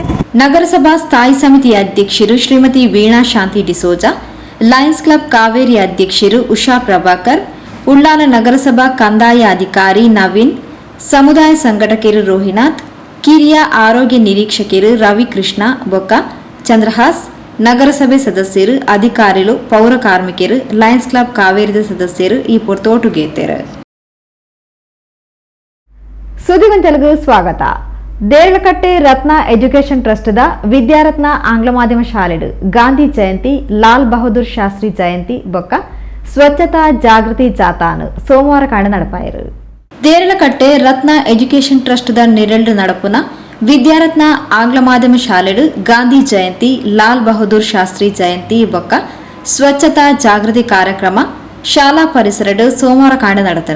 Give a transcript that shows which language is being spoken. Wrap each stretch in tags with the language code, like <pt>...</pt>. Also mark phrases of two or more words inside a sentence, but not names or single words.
<tcy>ನಗರಸಭಾ ಸ್ಥಾಯಿ ಸಮಿತಿಯ ಅಧ್ಯಕ್ಷರು ಶ್ರೀಮತಿ ವೀಣಾ ಶಾಂತಿ ಡಿಸೋಜಾ, ಲಯನ್ಸ್ ಕ್ಲಬ್ ಕಾವೇರಿ ಅಧ್ಯಕ್ಷರು ಉಷಾ ಪ್ರಭಾಕರ್, ಉಳ್ಳಾಲ ನಗರಸಭಾ ಕಂದಾಯ ಅಧಿಕಾರಿ ನವೀನ್, ಸಮುದಾಯ ಸಂಘಟಕರು ರೋಹಿನಾಥ್, ಕಿರಿಯ ಆರೋಗ್ಯ ನಿರೀಕ್ಷಕರು ರವಿಕೃಷ್ಣ ಬೊಕ್ಕ ಚಂದ್ರಹಾಸ್, ನಗರಸಭೆ ಸದಸ್ಯರು, ಅಧಿಕಾರಿಗಳು, ಪೌರ ಕಾರ್ಮಿಕರು, ಲಯನ್ಸ್ ಕ್ಲಬ್ ಕಾವೇರಿದ ಸದಸ್ಯರು ಈ ಪೊರ್ತೋಟುಗೇತೇರು. ಸುದ್ದಿಗೊಂಚಲಗೂ ಸ್ವಾಗತ. ದೇರಳಕಟ್ಟೆ ರತ್ನ ಎಜುಕೇಷನ್ ಟ್ರಸ್ಟ್ದ ವಿದ್ಯಾರತ್ನ ಆಂಗ್ಲ ಮಾಧ್ಯಮ ಶಾಲೆಡು ಗಾಂಧಿ ಜಯಂತಿ, ಲಾಲ್ ಬಹದ್ದೂರ್ ಶಾಸ್ತ್ರಿ ಜಯಂತಿ ಬೊಕ್ಕ ಸ್ವಚ್ಛತಾ ಜಾಗೃತಿ ಜಾಥಾನು ಸೋಮವಾರ ಕಾಣ ನಡಪಾಯಿರು. ದೇರಳಕಟ್ಟೆ ರತ್ನ ಎಜುಕೇಷನ್ ಟ್ರಸ್ಟ್ದ ನಿರಳು ನಡಪುನ ವಿದ್ಯಾರತ್ನ ಆಂಗ್ಲ ಮಾಧ್ಯಮ ಶಾಲೆಡು ಗಾಂಧಿ ಜಯಂತಿ, ಲಾಲ್ ಬಹದ್ದೂರ್ ಶಾಸ್ತ್ರಿ ಜಯಂತಿ ಬೊಕ್ಕ ಸ್ವಚ್ಛತಾ ಜಾಗೃತಿ ಕಾರ್ಯಕ್ರಮ ಶಾಲಾ ಪರಿಸರಡು ಸೋಮವಾರ ಕಾಂಡ ನಡತನು.</tcy>